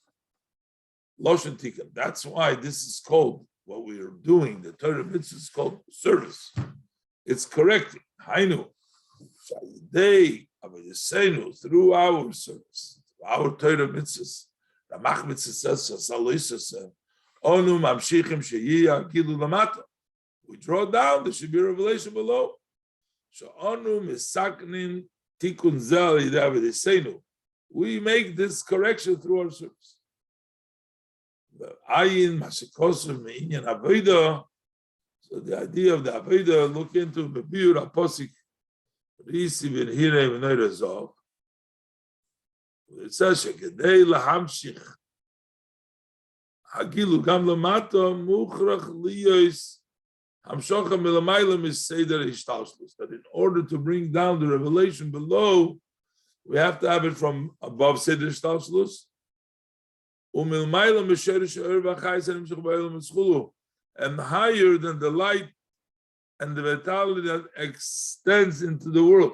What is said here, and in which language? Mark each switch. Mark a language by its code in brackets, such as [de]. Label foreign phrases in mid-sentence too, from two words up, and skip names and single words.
[en] That's why this is called, what we are doing, the [he] תורה מצוה [en] is called service. It's correcting. Hainu, through our service, our [he] תורה מצוות, רמ"ח מצוות [en] says, [he] אנו ממשיכים שיהיה גילוי למטה. [en] We draw down, there should be a revelation below. We make this correction through our service. So the idea of the avodah, look into the [he] ביאור הפסוק. [en] It says [he] שכדי להמשיך הגילוי גם למטה מוכרח להיות. [en] That in order to bring down the revelation below, we have to have it from above [he] סדר השתלשלות. [en] And higher than the light and the vitality that extends into the world.